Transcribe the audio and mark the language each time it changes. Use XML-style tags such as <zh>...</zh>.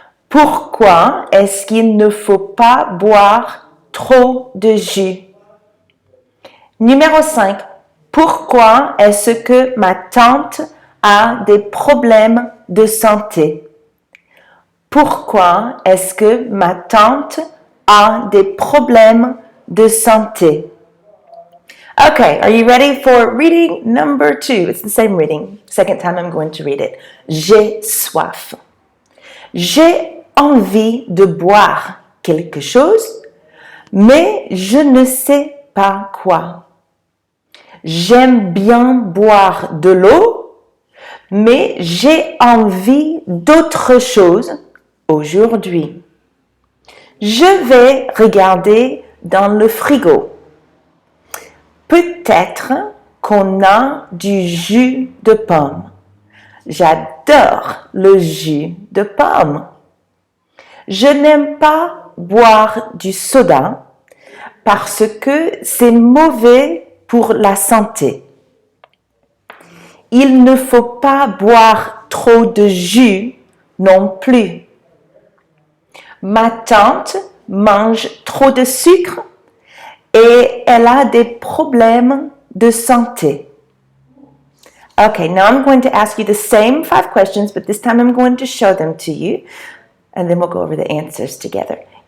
<fr>Pourquoi est-ce qu'il ne faut pas boire trop de jus? Numéro 5. Pourquoi est-ce que ma tante a des problèmes de santé? Pourquoi est-ce que ma tante a des problèmes de santé?</fr> <en>Okay, are you ready for reading number 2? It's the same reading. Second time I'm going to read it.</en> <fr>J'ai soif. J'ai envie de boire quelque chose, mais je ne sais pas quoi. J'aime bien boire de l'eau, mais j'ai envie d'autre chose aujourd'hui. Je vais regarder dans le frigo. Peut-être qu'on a du jus de pomme. J'adore le jus de pomme. Je n'aime pas boire du soda parce que c'est mauvais pour la santé. Il ne faut pas boire trop de jus non plus. Ma tante mange trop de sucre et elle a des problèmes de santé.</fr> <en>Okay, now I'm going to ask you the same 5 questions, but this time I'm going to show them to you, and then we'll go over the answers together.</en>